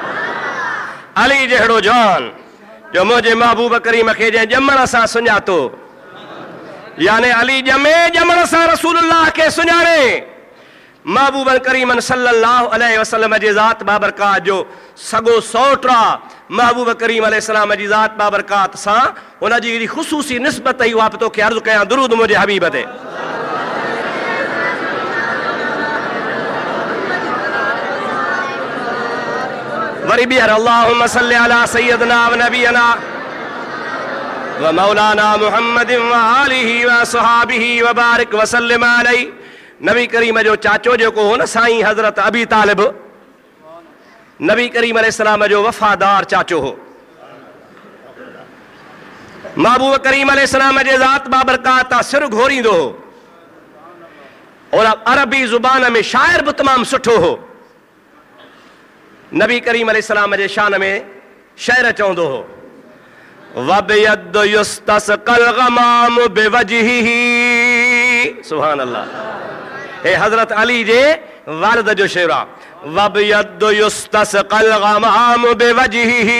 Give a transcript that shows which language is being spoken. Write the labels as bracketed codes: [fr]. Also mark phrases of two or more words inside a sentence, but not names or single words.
[sd] अली जहिड़ो जान जो मुंहिंजे महबूब करीम खे जंहिं ॼमण सां सुञातो, यानी अली ॼमण सां रसूलुल्लाह खे सुञाणे, महबूब करीम [ar] صلى الله عليه وسلم [sd] जे ज़ात बाबरकात जो सॻो सौटरा महबूब करीम अलैहिस्सलाम जी ज़ात बाबरकात सां हुन जी ख़ुसूसी निस्बत ई उहा तोखे अर्ज़ु कयां, दुरूद मुंहिंजे हबीब ते। वरी ॿीहर [ar] اللهم صل على سيدنا ونبينا ومولانا محمد وآله وصحابه وبارك وسلم عليه. [sd] नबी करीम जो चाचो जेको हो न साईं हज़रत अबी तालिब, नबी करीम अलैहिस्सलाम जो वफ़ादार चाचो हो। महबूब करीम अलैहिस्सलाम जे ज़ात बाबरकात सिर घोरींदो हो और अरबी ज़ुबान में शाइर भी तमाम सुठो हो। नबी करीम अलैहिस्सलाम जे शान में शेर चवंदो हो, [ar] وأبيض يستسقى الغمام بوجهه, سبحان الله. [sd] हे हजरत अली जे वालिद जो शेर आ, [ar] وأبيض يستسقى الغمام بوجهه.